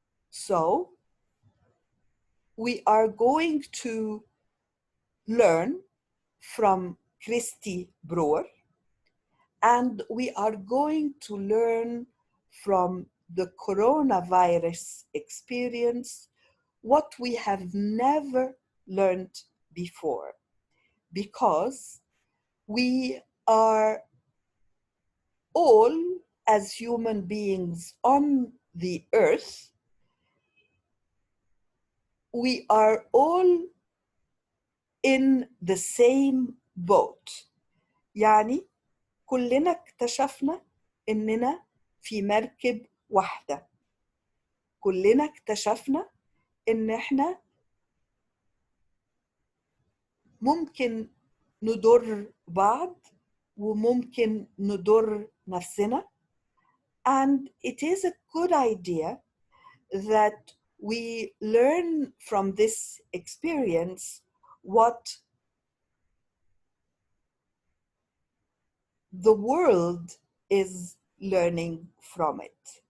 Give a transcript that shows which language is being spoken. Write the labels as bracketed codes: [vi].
[en] So we are going to learn from Christy Brewer, and we are going to learn from the coronavirus experience what we have never learned before, because we are all, as human beings on the earth, we are all in the same boat. [ar] يعني كلنا اكتشفنا إننا في مركب واحدة. كلنا اكتشفنا إن إحنا ممكن نضر بعض وممكن نضر نفسنا. [en] And it is a good idea that we learn from this experience what the world is learning from it.